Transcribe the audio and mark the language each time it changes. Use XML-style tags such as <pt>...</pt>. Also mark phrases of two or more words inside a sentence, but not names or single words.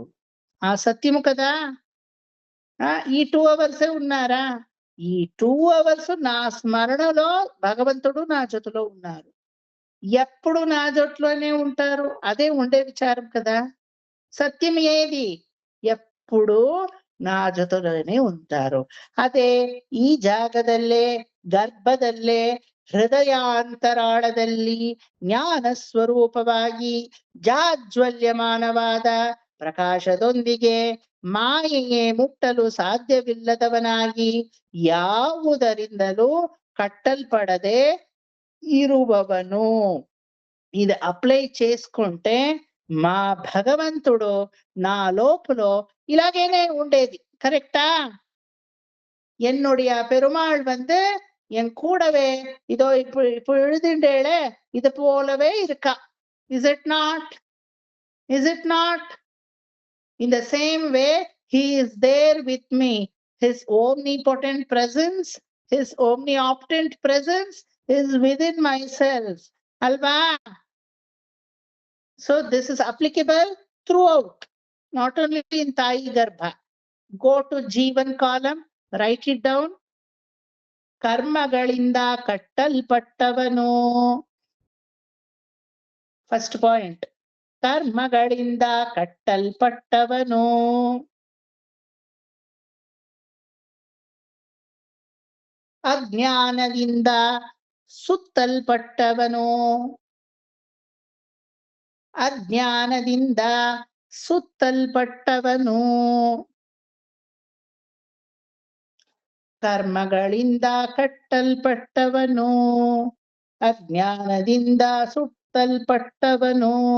<te>ఆ సత్యము కదా. ఈ 2 hours ఉన్నారా? ఈ 2 hours నా స్మరణలో భగవంతుడు నా జతలో ఉన్నారు. ఎప్పుడు నా జతలోనే ఉంటారు. అదే ఉండే విచారం కదా. సత్యం ఏది? ఎప్పుడు నా జతలోనే ఉంటారు.</te> <kn>ಅದೇ ಈ ಜಾಗದಲ್ಲೇ, ಗರ್ಭದಲ್ಲೇ, ಹೃದಯಾಂತರಾಳದಲ್ಲಿ ಜ್ಞಾನ ಸ್ವರೂಪವಾಗಿ ಜಾಜ್ವಲ್ಯಮಾನವಾದ ಪ್ರಕಾಶದೊಂದಿಗೆ ಮಾಯೆಯೇ ಮುಟ್ಟಲು ಸಾಧ್ಯವಿಲ್ಲದವನಾಗಿ ಯಾವುದರಿಂದಲೂ ಕಟ್ಟಲ್ಪಡದೆ ಇರುವವನು.</kn> <te>ఇది అప్లై చేసుకుంటే మా భగవంతుడు నా లోపల இலாகேனே ఉండేది. கரெக்டா?</te> <ta>என்னுடைய பெருமாள் வந்து என் கூடவே இதோ இப்ப எழுதிண்டேளே, இது போலவே இருக்கா.</ta> <en>Is it not? Is it not? In the same way, he is there with me. His omnipotent presence, his omnipotent presence is within myself. Alva? So this is applicable throughout, not only in Tayi Garbha. Go to Jeevan column, write it down.</en> <kn>ಕರ್ಮಗಳಿಂದ ಕಟ್ಟಲ್ಪಟ್ಟವನು.</kn> <en>first point,</en> <kn>ಕರ್ಮಗಳಿಂದ ಕಟ್ಟಲ್ಪಟ್ಟವನು. ಅಜ್ಞಾನದಿಂದ ಸುತ್ತಲ್ಪಟ್ಟವನು, ಅಜ್ಞಾನದಿಂದ ಸುತ್ತಲ್ಪಟ್ಟವನು, ಕರ್ಮಗಳಿಂದ ಕಟ್ಟಲ್ಪಟ್ಟವನು, ಅಜ್ಞಾನದಿಂದ ಸುತ್ತಲ್ಪಟ್ಟವನು,</kn>